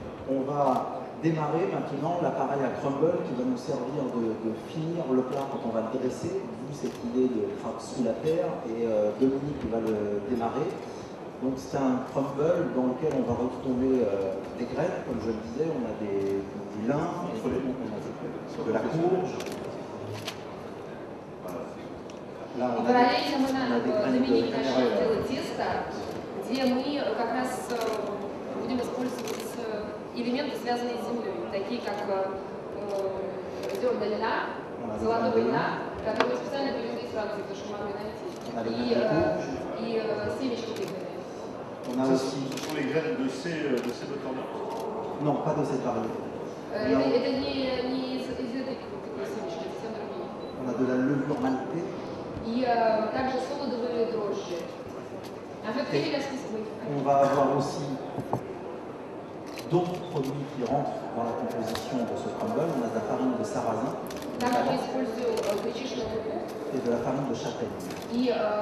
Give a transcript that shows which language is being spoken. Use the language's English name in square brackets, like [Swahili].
[French] On va démarrer maintenant l'appareil à crumble qui va nous servir de finir le plat quand on va le dresser, d'où cette idée de sous la terre, et Dominique va le démarrer. Donc c'est un crumble dans lequel on va retrouver des graines, comme je le disais, on a du lin, on a de la courge. [Russian] И параллельно мы Доминик начал делать тесто, где мы как раз будем использовать элементы, связанные с землей, такие как зерна льна, золотого льна, которые специально привезли из Франции, потому что могли найти, и семечки тыквенные. [French] Ce sont les graines de ces butternut? Non, pas de cette variété. [Russian] Это не из этой семечки, это совсем другие. [French] On a de la levure maltée. [Russian] И также солодовые дрожжи. [French] On va avoir aussi d'autres produits qui rentrent dans la composition de ce crumble. On a de la farine de sarrasin et de la farine de châtaigne.